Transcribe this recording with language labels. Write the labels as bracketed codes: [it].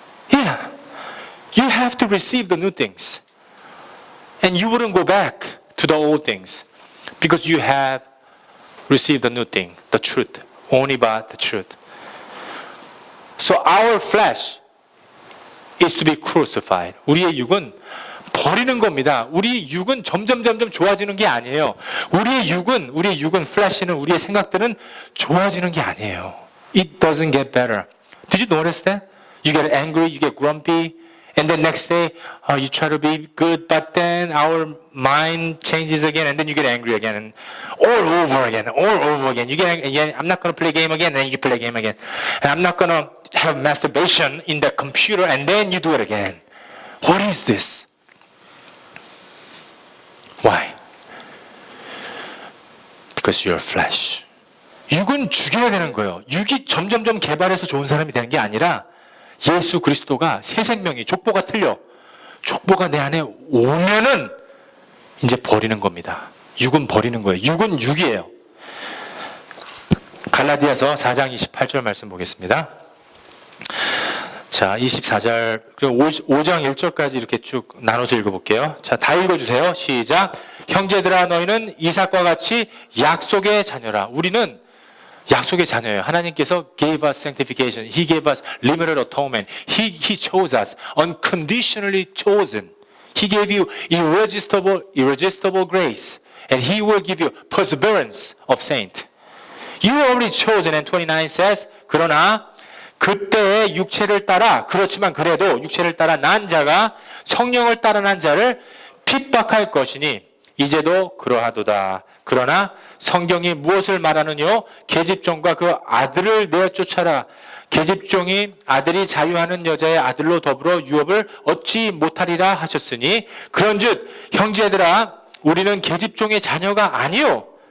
[en] Yeah. You have to receive the new things. And you wouldn't go back to the old things because you have received the new thing, the truth, only by the truth. So our flesh is to be crucified. [ko] 우리의 육은 버리는 겁니다. 우리 육은 점점 좋아지는 게 아니에요. 우리의 육은 flesh는 우리의 생각들은 좋아지는 게 아니에요. [en] It doesn't get better. Did you notice that? You get angry, you get grumpy, and then next day you try to be good, but then our mind changes again, and then you get angry again, and all over again. You get again. I'm not going to play a game again, and then you play a game again. And I'm not going to have masturbation in the computer, and then you do it again. What is this? Why? Because you're flesh. [ko] 육은 죽여야 되는 거예요. 육이 점점 개발해서 좋은 사람이 되는 게 아니라 예수 그리스도가 새 생명이 족보가 틀려. 족보가 내 안에 오면은 이제 버리는 겁니다. 육은 버리는 거예요. 육은 육이에요. 갈라디아서 4장 28절 말씀 보겠습니다. 자, 24절, 그리고 5장 1절까지 이렇게 쭉 나눠서 읽어볼게요. 자, 다 읽어주세요. 시작. 형제들아, 너희는 이삭과 같이 약속의 자녀라. 우리는 약속의 자녀예요. 하나님께서 [en] gave us sanctification. He gave us limited atonement. He chose us. Unconditionally chosen. He gave you irresistible grace. And He will give you perseverance of saint. You are already chosen. And 29 says, [ko] 그러나 그때의 육체를 따라, 그렇지만 그래도 육체를 따라 난 자가 성령을 따라 난 자를 핍박할 것이니 이제도 그러하도다. 그러나 성경이 무엇을 말하느뇨? 계집종과 그 아들을 내쫓아라. 계집종이 아들이 자유하는 여자의 아들로 더불어 유업을 얻지 못하리라 하셨으니 그런즉 형제들아 우리는 계집종의 자녀가 아니요.